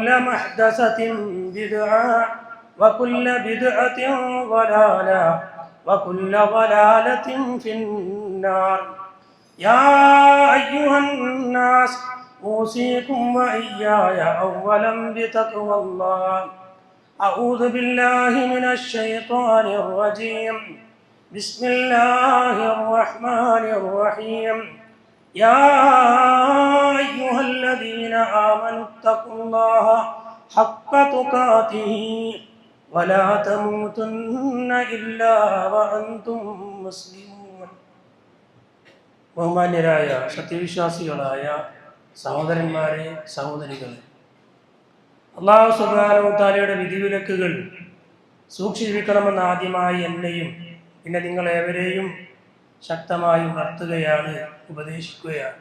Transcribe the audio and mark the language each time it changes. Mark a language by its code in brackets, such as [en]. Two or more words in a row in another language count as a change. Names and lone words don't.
[ar] محدثة بدعة وكل بدعة ضلالة وكل ضلالة في النار يا أيها الناس أوصيكم وإياي أولا بتقوى الله أعوذ بالله من الشيطان الرجيم بسم الله الرحمن الرحيم يا أيها الذين آمنوا اتقوا الله حق تقاته ولا تموتن إلا وأنتم مسلمون [ml] ബഹുമാന്യരായ സത്യവിശ്വാസികളായ സഹോദരന്മാരെ സഹോദരികളെ, [ar] الله سبحانه وتعالى [ml] വിധിവിലക്കുകൾ സൂക്ഷിച്ചിരിക്കണമെന്ന് ആദ്യമായി എന്നെയും പിന്നെ നിങ്ങളേവരെയും ശക്തമായി ഉണർത്തുകയാണ്, ഉപദേശിക്കുകയാണ്.